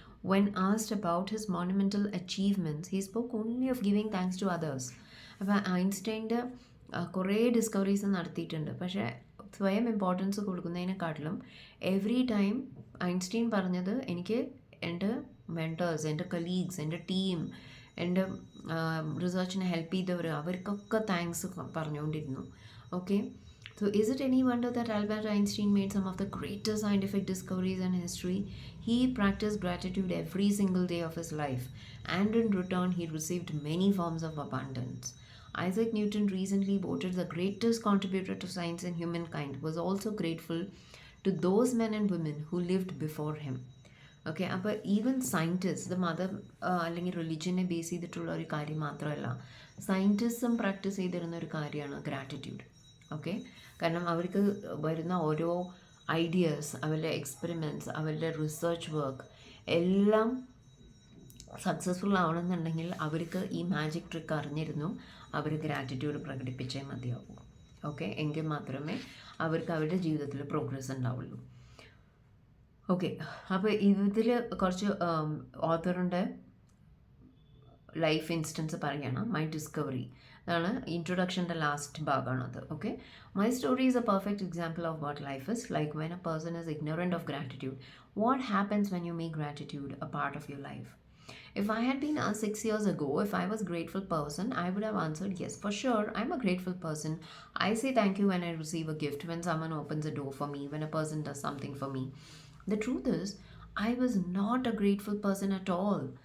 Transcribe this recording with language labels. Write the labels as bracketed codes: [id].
[en] When asked about his monumental achievements, he spoke only of giving thanks to others. [ml] അപ്പോൾ ഐൻസ്റ്റൈൻ്റെ കുറേ discoveries നടത്തിയിട്ടുണ്ട്, പക്ഷേ സ്വയം ഇമ്പോർട്ടൻസ് കൊടുക്കുന്നതിനെക്കാട്ടിലും എവറി ടൈം ഐൻസ്റ്റൈൻ പറഞ്ഞത് എനിക്ക് എൻ്റെ മെൻറ്റേഴ്സ്, എൻ്റെ കലീഗ്സ്, എൻ്റെ ടീം, എൻ്റെ റിസർച്ചിനെ ഹെൽപ്പ് ചെയ്തവർ, അവർക്കൊക്കെ താങ്ക്സ് പറഞ്ഞുകൊണ്ടിരുന്നു. [en] Okay, so is it any wonder that Albert Einstein made some of the greatest scientific discoveries in history? He practiced gratitude every single day of his life, and in return he received many forms of abundance. Isaac Newton, recently voted the greatest contributor to science and humankind, was also grateful to those men and women who lived before him. [ml] Okay, അപ്പോൾ even scientist, ഇത് മതം അല്ലെങ്കിൽ റിലിജനെ base ചെയ്തിട്ടുള്ള ഒരു കാര്യം മാത്രമല്ല, സയൻറ്റിസ്റ്റും practice ചെയ്തിരുന്ന ഒരു കാര്യമാണ് ഗ്രാറ്റിറ്റ്യൂഡ്. ഓക്കെ, കാരണം അവർക്ക് വരുന്ന ഓരോ ഐഡിയാസ്, അവരുടെ എക്സ്പെരിമെൻറ്റ്സ്, അവരുടെ റിസർച്ച് വർക്ക് എല്ലാം സക്സസ്ഫുൾ ആവണമെന്നുണ്ടെങ്കിൽ അവർക്ക് ഈ മാജിക് ട്രിക്ക് അറിഞ്ഞിരുന്നു, അവർ ഗ്രാറ്റിറ്റ്യൂഡ് പ്രകടിപ്പിച്ചേ മതിയാവൂ. ഓക്കെ, എങ്കിൽ മാത്രമേ അവർക്ക് അവരുടെ ജീവിതത്തിൽ പ്രോഗ്രസ് ഉണ്ടാവുള്ളൂ. ഓക്കെ, അപ്പോൾ ഇതിൽ കുറച്ച് ഓഥറിൻ്റെ ലൈഫ് ഇൻസ്റ്റൻസ് പറയുകയാണ്. മൈ ഡിസ്കവറി, അതാണ് ഇൻട്രൊഡക്ഷൻ്റെ last ഭാഗമാണത്. [en] Okay, my story is a perfect example of what life is like when a person is ignorant of gratitude. What happens when you make gratitude a part of your life? If I had been asked 6 years ago if I was a grateful person, I would have answered yes, for sure, I'm a grateful person. I say thank you when I receive a gift, when someone opens a door for me, when a person does something for me. The truth is, I was not a grateful person at all.